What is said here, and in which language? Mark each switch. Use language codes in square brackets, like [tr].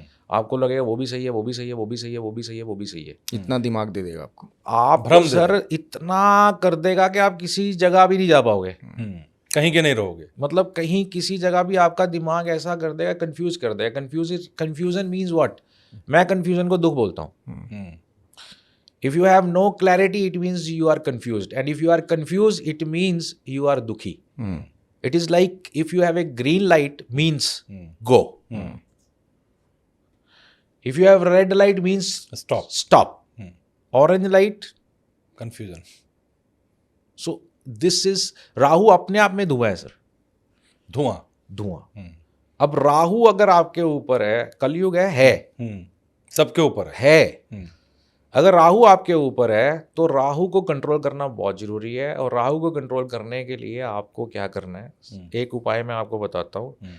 [hi] आपको लगेगा वो भी सही है, वो भी सही है, वो भी सही है, वो भी सही है, वो भी सही है। इतना दिमाग दे देगा आपको, आप सर इतना कर देगा कि आप किसी जगह भी नहीं जा पाओगे, कहीं के नहीं रहोगे। मतलब कहीं किसी जगह भी आपका दिमाग ऐसा कर देगा, कंफ्यूज कर देगा। [en] Confusion means what? [hi] मैं कंफ्यूजन को दुख बोलता हूँ। [en] If you have no clarity, it means you are confused, and if you are confused, it means you are dukhi. It is like if you have a green light, means go. If you have red light, means stop. Orange light, confusion. So this is [hi] Rahu अपने आप में धुआं है sir, धुआं। अब राहु अगर आपके ऊपर है, कलयुग है, सबके ऊपर है। अगर राहु आपके ऊपर है तो राहु को कंट्रोल करना बहुत जरूरी है, और राहु को कंट्रोल करने के लिए आपको क्या करना है, एक उपाय मैं आपको बताता हूँ।